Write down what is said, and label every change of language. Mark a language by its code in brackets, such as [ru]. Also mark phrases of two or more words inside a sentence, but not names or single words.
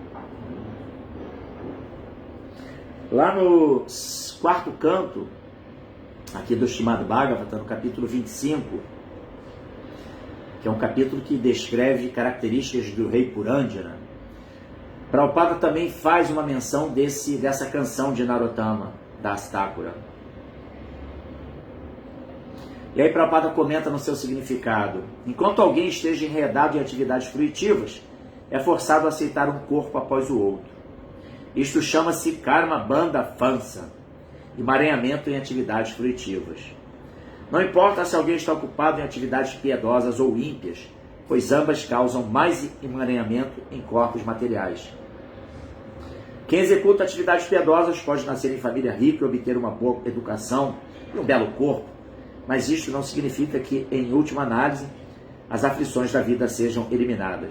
[pt] Lá no 4º canto, aqui do Srimad Bhagavatam, no capítulo 25, que é um capítulo que descreve características do rei Purandjana, Prabhupada também faz uma menção dessa canção de Narottama Das Thakura. E aí Prabhupada comenta no seu significado: enquanto alguém esteja enredado em atividades fruitivas, é forçado a aceitar um corpo após o outro. Isto chama-se [bn] কর্ম বন্ধ ফাঁস, [pt] emaranhamento em atividades fruitivas. Não importa se alguém está ocupado em atividades piedosas ou ímpias, pois ambas causam mais emaranhamento em corpos materiais. Quem executa atividades piedosas pode nascer em família rica e obter uma boa educação e um belo corpo, mas isto não significa que, em última análise, as aflições da vida sejam eliminadas.